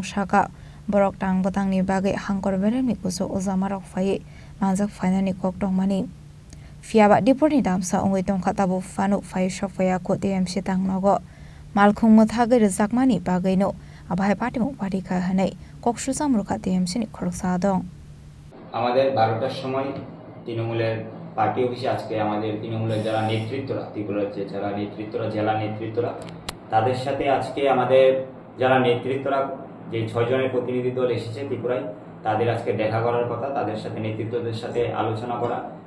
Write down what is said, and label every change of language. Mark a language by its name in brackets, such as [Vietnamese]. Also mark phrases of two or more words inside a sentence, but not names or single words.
[Kok Borok] shaka borok tang botang ni bage hangkor berem ni kuso ojamarok phai manjak finani kok tongmani phiaba dipor ni damsa ongoi tongkha tabo fanu phai sokfaya ko TMC tangnogo malkhung mo thage rejakmani bageino abhai party mo party kha hanai kok susamruka TMC ni khorok sadong [Bangla] আমাদের 12টার সময় তৃণমূলের পার্টি অফিসে আজকে আমাদের তৃণমূলের যারা নেতৃত্বরা ত্রিপুরার যে যারা নেতৃত্বরা জেলা নেতৃত্বরা তাদের সাথে আজকে আমাদের যারা নেতৃত্বরা যে 6 জনের প্রতিনিধি দল এসেছে ত্রিপুরায় তাদের আজকে দেখা করার কথা তাদের সাথে নেতৃত্বদের সাথে আলোচনা করা